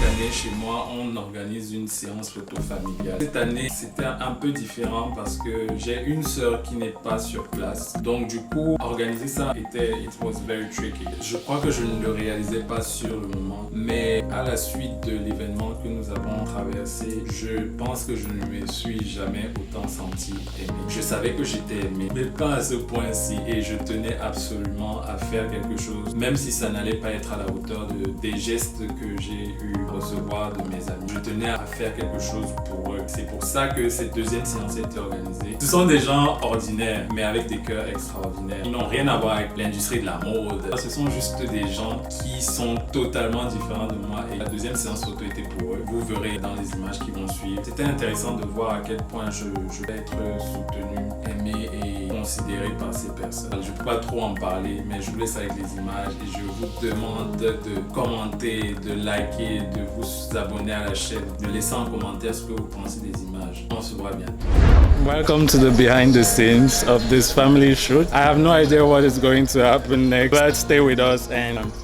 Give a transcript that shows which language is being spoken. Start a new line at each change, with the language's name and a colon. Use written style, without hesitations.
French: Chez moi, mois, on organise une séance photo familiale. Cette année, c'était un peu différent parce que j'ai une sœur qui n'est pas sur place. Donc du coup, organiser ça
English: it was very tricky.
French: Je crois que je ne le réalisais pas sur le moment, mais à la suite de l'événement que nous avons traversé, je pense que je ne me suis jamais autant senti aimé. Je savais que j'étais aimé, mais pas à ce point-ci, et je tenais absolument à faire quelque chose, même si ça n'allait pas être à la hauteur des gestes que j'ai eu à recevoir de mes amis. Je tenais à faire quelque chose pour eux. C'est pour ça que cette deuxième séance a été organisée. Ce sont des gens ordinaires, mais avec des cœurs extraordinaires. Ils n'ont rien à voir avec l'industrie de la mode. Ce sont juste des gens qui sont totalement différents de moi, et la deuxième séance photo était pour eux. Vous verrez dans les images qui vont suivre. C'était intéressant de voir à quel point je vais être soutenu, aimé et considéré par ces personnes. Je ne peux pas trop en parler, mais je vous laisse avec les images et je vous demande de commenter, de liker, de vous abonner à la chaîne, de laisser en commentaire ce que vous pensez des images. On se voit bientôt.
English: Welcome to the behind the scenes of this family shoot. I have no idea what is going to happen next, but stay with us and